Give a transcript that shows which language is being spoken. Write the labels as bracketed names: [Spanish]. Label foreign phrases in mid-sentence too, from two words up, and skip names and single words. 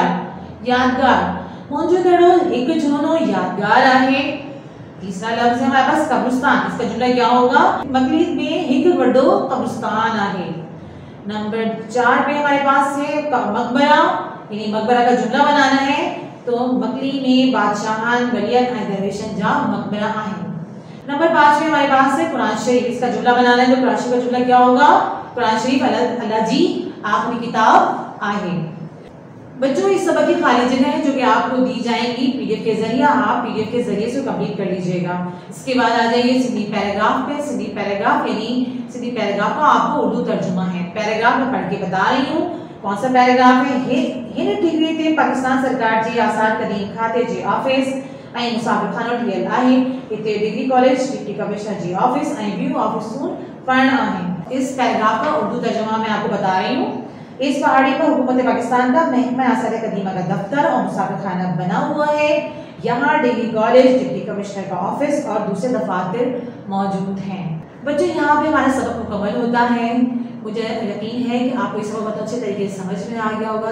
[Urdu] یادگار موجودڑو ایک جونو یادگار ہے. تیسرا لفظ ہے ہمارے پاس قبرستان. اس کا جملہ کیا ہوگا? مکلی میں ایک وڈو قبرستان ہے۔ نمبر 4 پہ ہمارے پاس ہے مقبرہ، یعنی مقبرہ کا جملہ بنانا ہے. [Sindhi] तो मकली में बादशाहन, वलियन ऐं दरवेशन जा मकबरा है। [Urdu] نمبر 5 میں ہمارے پاس ہے قرآن شریف. اس کا جملہ بنانا ہے. تو قرآن شریف کا جملہ کیا ہوگا? [Sindhi] कुरान शरीफ अल्लाह जी आखिरी किताब आहे। [Urdu] بچوں اس سبق کی خالی جگہ ہے جو کہ آپ کو دی جائیں گی پی ڈی ایف کے ذریعے. آپ پی ڈی ایف کے ذریعے سے کمپلیٹ کر لیجیے گا۔ اس کے بعد آ جائیے سندھی پیراگراف پہ. سندھی پیراگراف یعنی سندھی پیراگراف کا آپ کو اردو ترجمہ ہے. پیراگراف میں پڑھ کے بتا رہی ہوں کون سا پیراگراف ہے. [Sindhi] हिन ठिकरी ते पाकिस्तान सरकार जी आसार कदीम खाते जे ऑफिस ऐं मुसाफिर खानो ठहियल आहे। हिते [English] degree college, deputy commissioner [Sindhi] जी ऑफिस ऐं व्यू ऑफिसूं पण आहिनि। [Urdu] اس پیراگراف کا اردو ترجمہ میں آپ کو بتا رہی ہوں۔ اس پہاڑی پر حکومت پاکستان کا محکمہ آثار قدیمہ کا دفتر اور مسافر خانہ بنا ہوا ہے. یہاں [English] degree college, deputy commissioner [Urdu] کا آفس اور دوسرے دفاتر موجود ہیں. بچوں یہاں پہ ہمارا سبق مکمل ہوتا ہے۔ مجھے یقین ہے کہ آپ کو اس سبق بہت اچھے طریقے سے سمجھ میں آ گیا ہوگا.